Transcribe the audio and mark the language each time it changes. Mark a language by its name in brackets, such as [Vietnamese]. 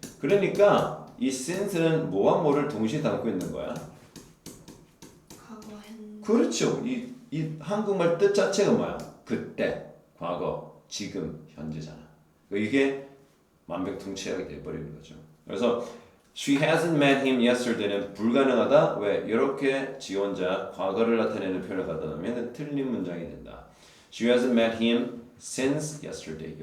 [Korean] 그러니까 이 since는 뭐와 뭐를 동시에 담고 있는 거야? 과거 현. 그렇죠. 이 한국말 뜻 자체가 뭐야? 그때, 과거, 지금, 현재잖아. 이게 만병통치약이 돼버리는 거죠. 그래서 [English] She hasn't met him yesterday [Korean] 는 불가능하다. 왜? 이렇게 지원자 과거를 나타내는 표현을 갖다 놓으면 틀린 문장이 된다. [English] She hasn't met him since yesterday.